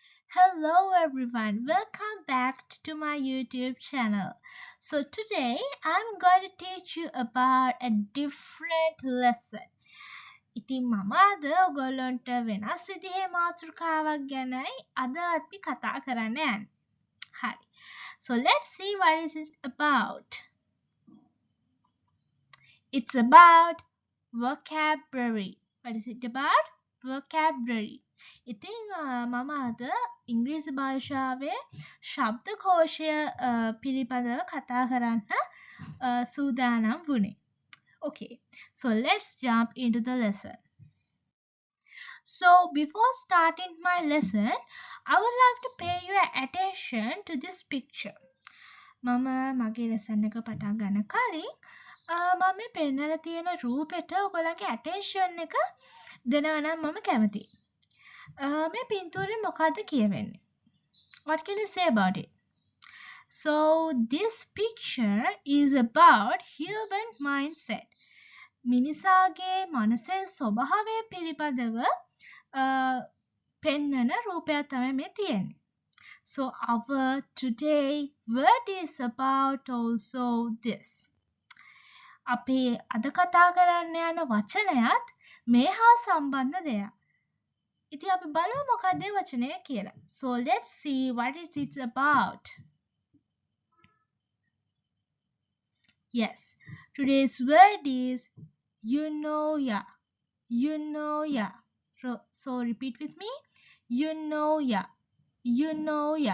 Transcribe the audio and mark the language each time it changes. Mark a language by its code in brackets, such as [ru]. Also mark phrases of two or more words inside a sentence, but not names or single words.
[en] Hello everyone, welcome back to my YouTube channel. So today I'm going to teach you about a different lesson. [si] ඉතින් මම අද ඔයගොල්ලන්ට වෙනස් විදිහේ මාතෘකාවක් ගැනයි අද අපි කතා කරන්න යන්නේ. හරි. [en] So let's see what is it about. It's about vocabulary. What is it about? Vocabulary. [si] ඉතින් මම අද ඉංග්‍රීසි භාෂාවේ ශබ්දකෝෂය පිළිබඳව කතා කරන්න සූදානම් වුණේ. [en] Okay, so let's jump into the lesson. So before starting my lesson, I would like to pay your attention to this picture. [si] මම මගේ lesson එක පටන් ගන්න කලින් මම මේ පෙන්නලා තියෙන රූපෙට ඔයගොල්ලන්ගේ attention එක දෙනවා නම් මම කැමතියි. මේ පින්තූරෙන් මොකද්ද කියවෙන්නේ? [en] What can you say about it? So this picture is about human mindset. [si] මිනිසාගේ මනසේ ස්වභාවය පිළිබඳව පෙන්වන රූපයක් තමයි මේ තියෙන්නේ. [en] So our today word is about also this. [si] අපි අද කතා කරන්න යන වචනයත් මේ හා සම්බන්ධ දෙයක්. ඉතින් අපි බලමු මොකක්ද ඒ වචනය කියලා. [en] So let's see what is it about. Yes, today's word is eunoia. Eunoia. So repeat with me. Eunoia. Eunoia.